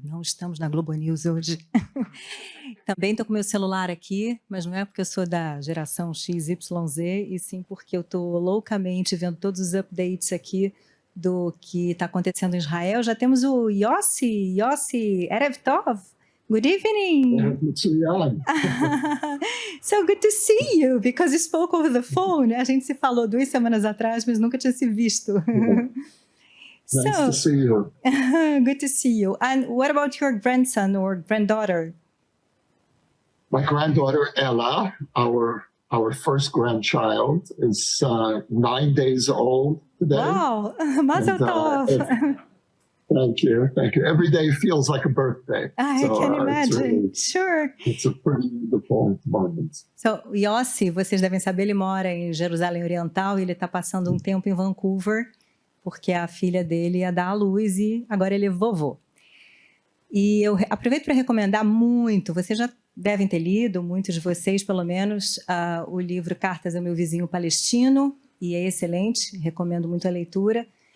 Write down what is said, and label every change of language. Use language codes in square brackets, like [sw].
[pt] Não estamos na Globo News hoje. Também estou com meu celular aqui, mas não é porque eu sou da geração XYZ, e sim porque eu estou loucamente vendo todos os updates aqui do que está acontecendo em Israel. Já temos o Yossi [he] Erev Tov. [en] Good evening. So good to see you, because we spoke over the phone. [pt] A gente se falou 2 semanas atrás, mas nunca tinha se visto. [en] Nice to see you. Good to see you. And what about your grandson or granddaughter? My granddaughter Ella, our first grandchild, is 9 days old today. Wow, Mazel Tov. Thank you. Every day feels like a birthday. I can imagine. Really, sure. It's a pretty beautiful moment. [pt] So, Yossi, vocês devem saber, ele mora em Jerusalém Oriental e ele está passando um tempo em Vancouver, porque a filha dele ia dar à luz e agora ele é vovô. E eu aproveito para recomendar muito, vocês já devem ter lido, muitos de vocês pelo menos, o livro Cartas ao Meu Vizinho Palestino, e é excelente, recomendo muito a leitura.